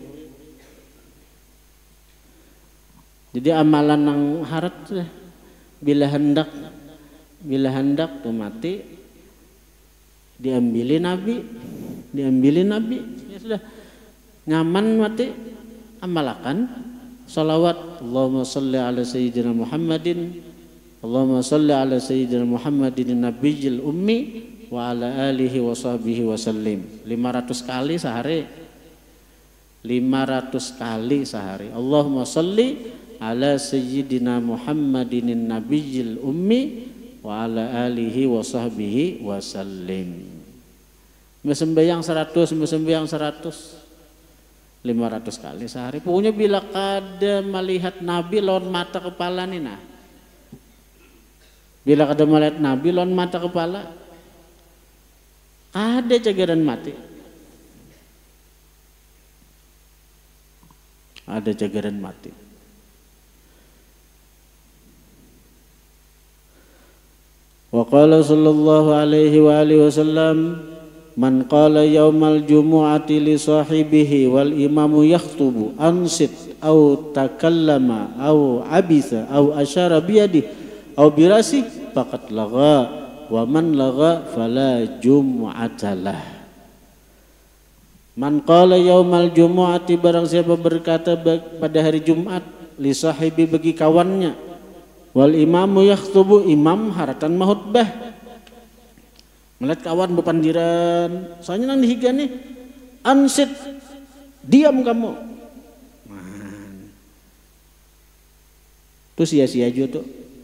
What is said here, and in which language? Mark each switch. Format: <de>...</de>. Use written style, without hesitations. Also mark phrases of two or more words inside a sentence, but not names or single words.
<bjn>Jadi amalan yang harat bila hendak tuh mati diambilin Nabi, ya sudah nyaman mati, amalakan salawat</bjn> <ar>اللهم صل على سيدنا محمد، اللهم صل على سيدنا محمد النبي الأمي وعلى آله وصحبه وسلم.</ar> <bjn>500 kali sehari. 500 kali sehari.</bjn> <ar>اللهم صل على سيدنا محمد النبي الأمي وعلى آله وصحبه وسلم.</ar> <bjn>Sembahyang 100, sembahyang 100. 500 kali sehari. Pokoknya bila kada melihat Nabi lawan mata kepala nih nah. Bila kada melihat Nabi lawan mata kepala, ada cagaran mati. Ada cagaran mati.</bjn> <ar>وقال صلى الله عليه وآله وسلم، من قال يوم الجمعة لصاحبه والإمام يخطب أنصت أو تكلم أو عبث أو أشار بيده أو برأسه فقد لغا ومن لغا فلا جمعة له. من قال يوم الجمعة,</ar> <bjn>barang siapa berkata pada hari Jumat,</bjn> <ar>لصاحبه</ar> <bjn>bagi kawannya,</bjn> <ar>والإمام يخطب,</ar> <bjn>imam haratan mahutbah, melihat kawan bepandiran, soalnya nang dihiga nih, ansit, diam kamu. Tuh sia-sia aja tuh.</bjn>